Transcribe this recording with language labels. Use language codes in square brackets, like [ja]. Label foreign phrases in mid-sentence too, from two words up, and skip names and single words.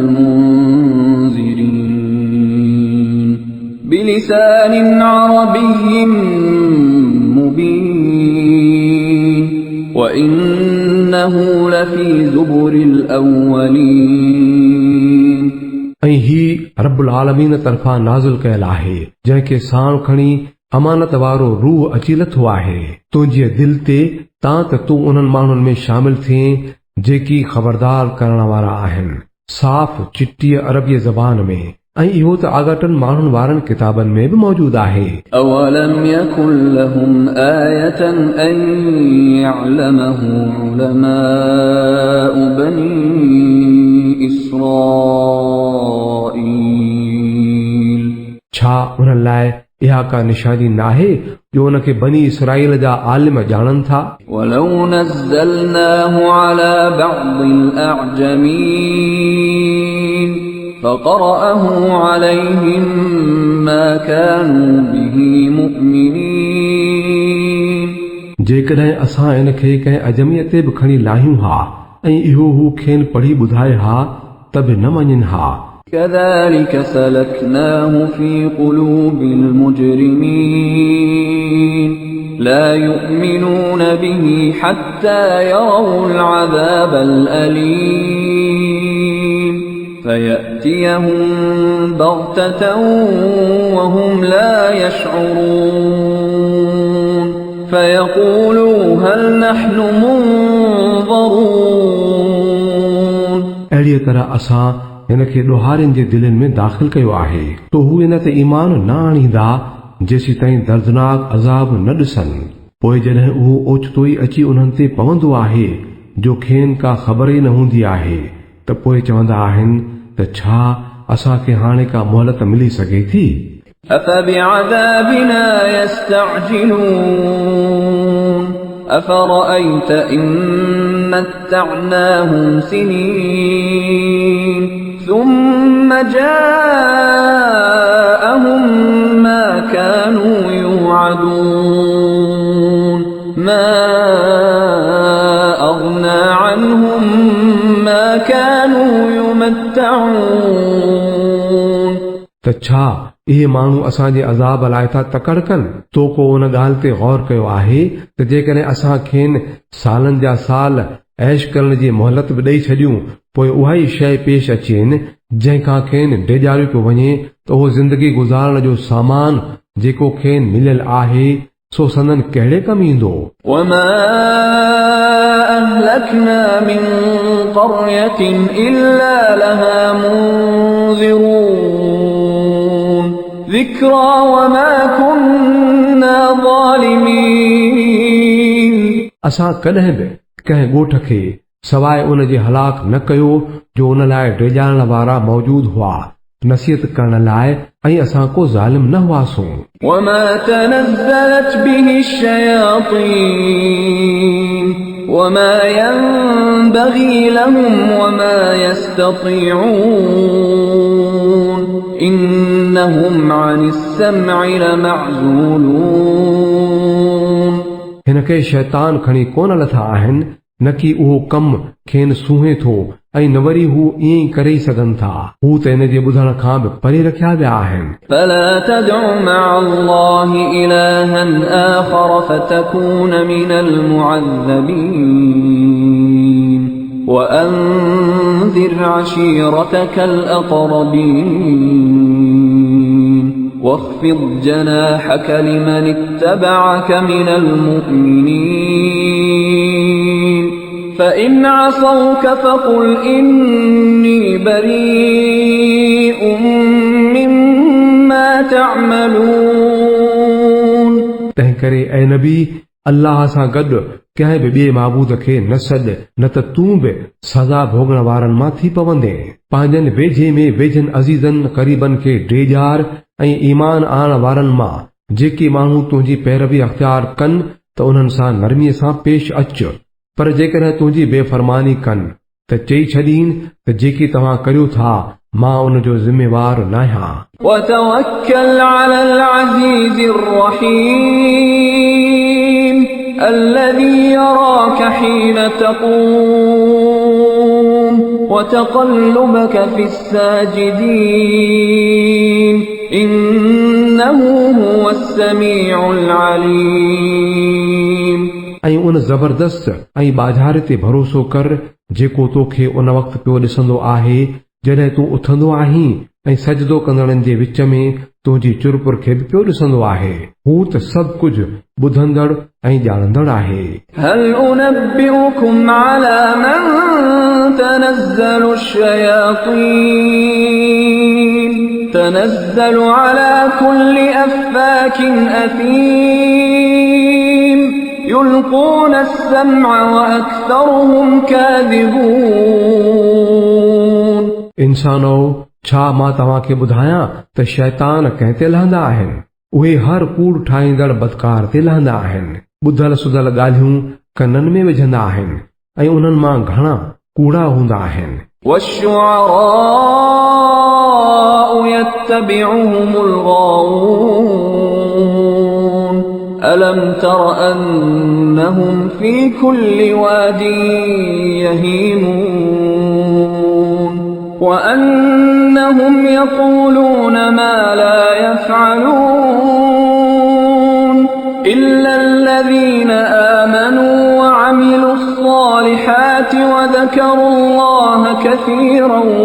[ar] المنذرين بلسان عربي مبين وإنه لفي زبر الأولين ربّ العالمين [sd] तरफ़ां नाज़िल कयल आहे, जंहिंखे साण खणी अमानत वारो रूह अची लथो आहे तुंहिंजी दिल ते, तां त तूं उन्हनि माण्हुनि में शामिल थिए जेकी ख़बरदार करण वारा आहिनि, साफ़ चिटी अरबी ज़बान में। ऐं इहो त आगाटनि माण्हुनि वारनि किताबनि में बि मौजूद आहे। [ar] أولم يكن لهم آية أن يعلمه علماء بني إسرائيل [sd] छा उन्हनि लाइ इहा का निशानी नाहे जो उनखे बनी इसराईल जा आलिम ॼाणनि था। [ar] ولو نزلناه على بعض الأعجمين فقرأه عليهم ما كانوا به مؤمنين [sd] जेकॾहिं असां इनखे कंहिं अजमीअ ते बि खणी लाहियूं हा ऐं इहो हू खेनि पढ़ी ॿुधाए हा त बि न मञनि हा। [ar] كذلك سلكناه في قلوب المجرمين لا يؤمنون به حتى يروا العذاب الأليم فيأتيهم بغتة وهم لا يشعرون فيقولوا هل نحن منظرون [sd] अहिड़ीअ तरह असां हिनखे ॾोहारियुनि जे दिलनि में दाख़िल कयो आहे तो हू इन ते ईमान न आणींदा जेसीं ताईं दर्दनाक अज़ाब न ॾिसनि। पोइ जॾहिं उहो ओचितो ई अची उन्हनि ते पवंदो आहे जो खेनि का ख़बर ई न हूंदी आहे त पोइ चवंदा आहिनि त छा असांखे हाणे का मोहलत मिली सघे थी। [ar] أفبعذابنا يستعجلون أفرأيت إن متعناهم سنين ثم جاءهم ما كانوا يوعدون ما أغنى عنهم ما كانوا يمتعون [sd] त छा इहे माण्हू असांजे अज़ाब लाइ था तकड़ कनि तो को उन ॻाल्हि ते गौर कयो आहे त जेकॾहिं असां खेनि सालनि जा साल ऐश करण जी मोहलत बि ॾेई छॾियूं पोइ उहा ई शइ पेश अचेनि जंहिंखां खेनि डेॼारियो पियो वञे त उहो ज़िंदगी गुज़ारण जो सामान जेको खेनि मिलियल आहे सो संदन कहिड़े कम ईंदो। [ar] وما أهلكنا من قرية إلا لها منذرون ذكرى وما كنا ظالمين [sd] असां कॾहिं बि कंहिं ॻोठ खे सवाइ उन जे हलाक न कयो जो उन लाइ डेॼारण वारा मौजूद हुआ नसीहत करण लाइ ऐं असां को ज़ालिम न हुआसीं। [ar] وما تنزلت به الشياطين وما ينبغي لهم وما يستطيعون إنهم عن السمع لمعزولون [sd] हिनखे शैतान खणी कोन लथा आहिनि न कि उहो कमु खेनि सूंहे थो ऐं न वरी हू ईअं ई करे सघनि था हू त हिन जे ॿुधण खां बि परे रखिया विया आहिनि। [ar] فلا تدع مع الله إلها آخر فتكون من المعذبين وأنذر عشيرتك الأقربين واخفض جناحك لمن اتبعك من المؤمنين فإن عصوك فقل إني بريء مما تعملون [sd] तंहिं करे ऐं नबी अल्लाह सां गॾु कंहिं बि ॿिए माबूद खे न सॾ न त तूं बि सज़ा भोगण वारनि मां थी पवंदे। पंहिंजनि वेझे में वेझनि अज़ीज़नि क़रीबनि खे डेॼार ऐं ईमान आणण वारनि मां जेके माण्हू तुंहिंजी पैरवी अख़्तियार कनि त उन्हनि सां नरमीअ सां पेश अच पर जेकॾहिं तुंहिंजी बेफ़रमानी कनि त चई छॾीन त जेकी तव्हां करियो था मां उन जो ज़िम्मेवार न आहियां। [ar] وتوكل على العزيز الرحيم الذي يراك حين تقوم وتقلبك في الساجدين إنه هو السميع العليم [sd] ऐं उन ज़बरदस्त ऐं बाज़ारे ते भरोसो कर जेको तोखे उन वक़्तु पियो ॾिसंदो आहे जॾहिं तूं उथंदो आहीं ऐं सजदो कंदड़नि जे विच में तुंहिंजी चुरपुर खे बि पियो ॾिसंदो आहे। हू त सभु कुझु ॿुधंदड़ ऐं ॼाणंदड़ आहे। [ar] هل أنبئكم على من تنزل الشياطين تنزل على كل أفاك أثيم يلقون السمع وأكثرهم كاذبون [sd] इंसानो, छा मां तव्हांखे ॿुधायां त शैतान कंहिं ते लहंदा आहिनि? उहे हर कूड़ ठाहींदड़ बदकार ते लहंदा आहिनि। ॿुधल सुधल ॻाल्हियूं कननि में विझंदा आहिनि ऐं उन्हनि मां घणा कूड़ा हूंदा आहिनि। [ar] والشعراء يتبعهم الغاوون ألم تر أنهم في كل واد يهيمون وأنهم يقولون ما لا يفعلون إلا الذين آمنوا وعملوا الصالحات وذكروا الله كثيرا